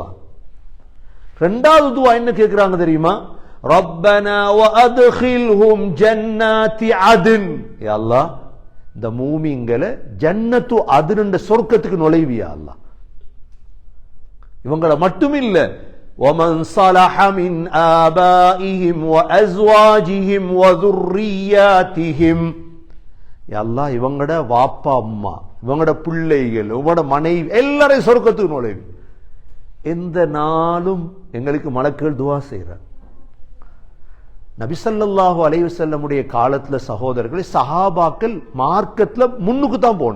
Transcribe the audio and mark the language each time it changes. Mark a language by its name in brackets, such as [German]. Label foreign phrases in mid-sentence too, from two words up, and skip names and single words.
[Tamil] இரண்டாவது துஆ என்ன கேட்கிறாங்க தெரியுமா? [Arabic] ربنا وأدخلهم جنات عدن, يا الله [Tamil] இந்த மூமின்களை [Arabic] جنة عدن [Tamil] என்ற சொர்க்கத்துக்கு நுழைவியா அல்லாஹ். இவங்கள மட்டுமில்லை, [Arabic] ومن صلح من آبائهم وأزواجهم وذرياتهم. يا الله [Tamil] இவங்கட வாப்பா அம்மா இவங்களோட பிள்ளைகள், இவங்களோட மனைவி எல்லாரையும் சொர்க்கத்துக்கு நுழைவு. எந்த நாளும் எங்களுக்கு மலக்குகள் துவா செய்கிறார். நபி [Arabic] صلى الله عليه وسلم [Tamil] காலத்துல சகோதரர்களே, சஹாபாக்கள் மார்க்கத்துல முன்னுக்கு தான் போன.